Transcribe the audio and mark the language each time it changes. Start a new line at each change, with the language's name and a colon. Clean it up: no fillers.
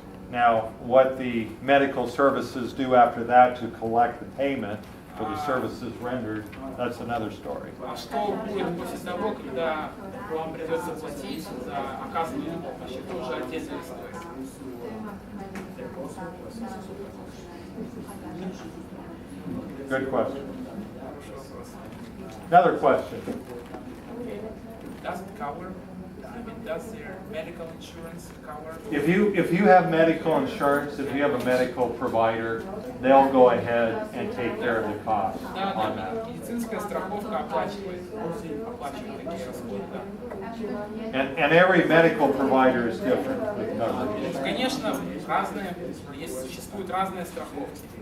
English: Now, what the medical services do after that to collect the payment for the services rendered, that's another story.
Russian: А что будет после того, когда вам придется платить за оказанную помощь? Это уже отдельная история.
English: Good question. Another question. Does it cover? I mean, does their medical insurance cover? If you have medical insurance, if you have a medical provider, they'll go ahead and take care of the cost
Russian: Да,
English: on
Russian: да,
English: that.
Russian: медицинская страховка оплачивает такие расходы, да.
English: And every medical provider is different with coverage.
Russian: Конечно, существуют разные страховки.